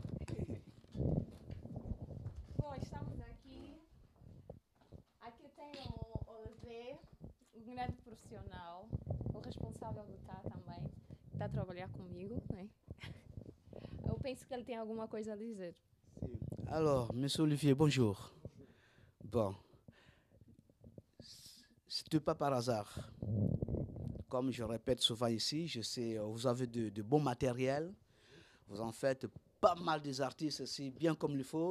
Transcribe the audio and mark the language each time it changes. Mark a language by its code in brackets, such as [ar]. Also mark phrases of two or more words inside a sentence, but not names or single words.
[pt] Bom, estamos aqui. Aqui tem o Olivier, um grande profissional, o responsável do cá também, que está a trabalhar comigo, né? Eu penso que ele tem alguma coisa a dizer. [fr] Alors, Monsieur Olivier, bonjour. Bon, C'était pas par hasard. Comme je répète souvent ici, je sais, vous avez de bons matériels. Vous en faites pas mal des artistes ici, bien comme il faut.